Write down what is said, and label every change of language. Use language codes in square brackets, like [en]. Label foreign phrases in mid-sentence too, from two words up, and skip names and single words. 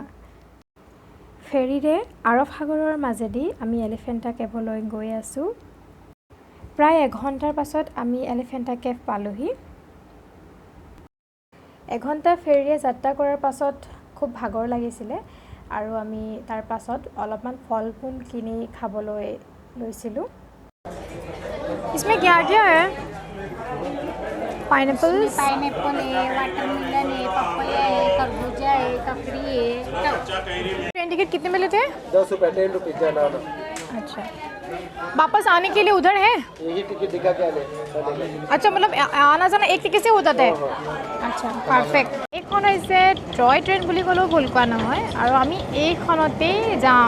[as] ফেৰীৰে আৰৱ সাগৰৰ মাজেদি আমি এলিফেণ্টা কেভলৈ গৈ আছোঁ। প্ৰায় এঘণ্টাৰ পাছত আমি এলিফেণ্টা কেভ পালোহি। এঘণ্টা ফেৰীৰে যাত্ৰা কৰাৰ পাছত খুব ভাগৰ লাগিছিলে আৰু আমি তাৰ পাছত অলপমান ফল মূল কিনি খাবলৈ লৈছিলোঁ। [hi] इसमें क्या क्या है? पाइनएप्पल है, वाटरमेलन है, पपया है, खरबूजा है, ककड़ी है। ट्रेन टिकट कितने में लेते हैं? 10 रुपये 10 रुपये जाना। अच्छा, वापस आने के लिए उधर है? यही टिकट दिखा के आने। अच्छा, मतलब आना जाना एक टिकट से होता है? [as] আচ্ছা, পাৰফেক্ট। এইখন হৈছে [en] toy train [as] বুলি ক'লেও ভুল কোৱা নহয় আৰু আমি এইখনতেই যাম।